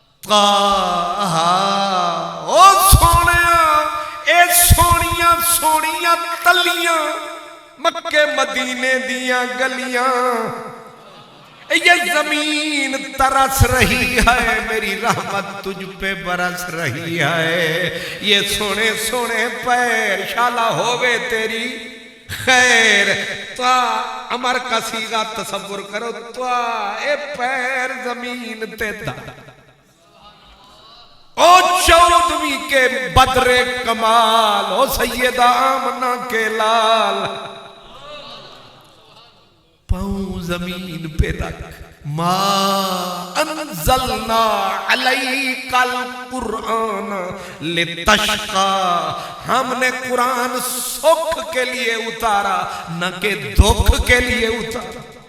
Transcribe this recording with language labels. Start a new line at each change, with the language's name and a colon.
Punjabi: او سونیا، اے سونیاں سونیاں تلیاں مکے مدینے دیاں گلیاں،
Urdu: یہ زمین ترس رہی ہے، میری رحمت تجھ پہ برس رہی ہے.
Punjabi: یہ سونے سونے پیر شالا ہووے تیری خیر.
Urdu: تو امر کا سیغہ تصور کرو، تو
Punjabi: اے پیر زمین تے دا
Urdu: او 14ویں کے بدر کمال، او سیدہ آمنہ کے لال، پاؤں زمین پہ رکھ.
Arabic: ما انزلنا علیک القرآن لتشقا،
Urdu: ہم نے قرآن سکھ کے لیے اتارا نہ کہ دکھ کے لیے اتارا.